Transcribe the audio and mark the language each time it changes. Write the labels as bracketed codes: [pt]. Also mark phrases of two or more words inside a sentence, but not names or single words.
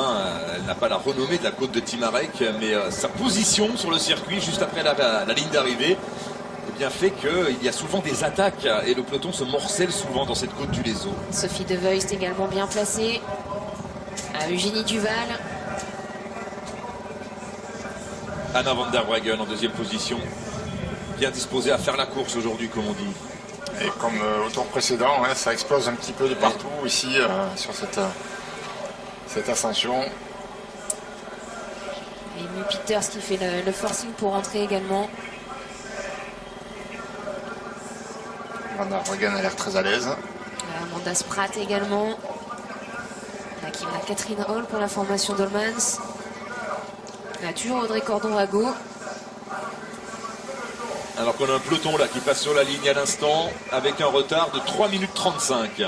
[fr] Elle n'a pas la renommée de la côte de Timarec, mais sa position sur le circuit juste après la ligne d'arrivée bien fait qu'il y a souvent des attaques et le peloton se morcelle souvent dans cette côte du Lézo. Sophie De Voist également bien placée. Eugénie Duval. Anna Van der Breggen en 2e position. Bien disposée à faire la course aujourd'hui, comme on dit. Et comme au tour précédent, ça explose un petit peu de partout ici sur cette ascension. Et Amy Peters qui fait le forcing pour rentrer également. Van der Breggen a l'air très à l'aise. Amanda Spratt également. On a Catherine Hall pour la formation Dolmans. On a toujours Audrey Cordon-Rago. Alors qu'on a un peloton là qui passe sur la ligne à l'instant avec un retard de 3 minutes 35.